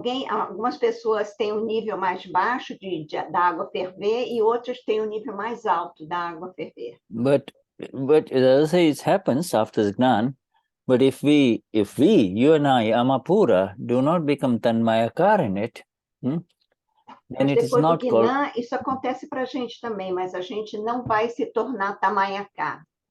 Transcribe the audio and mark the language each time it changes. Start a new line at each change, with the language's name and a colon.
Portuguese: Algumas pessoas têm um nível mais baixo da água ferver e outras têm um nível mais alto da água ferver.
English: But as I say, it happens after the Gnan. But if we, you and I, Amapura, do not become Tanmayakar in it, then it is not called...
Portuguese: Isso acontece para a gente também, mas a gente não vai se tornar Tanmayakar.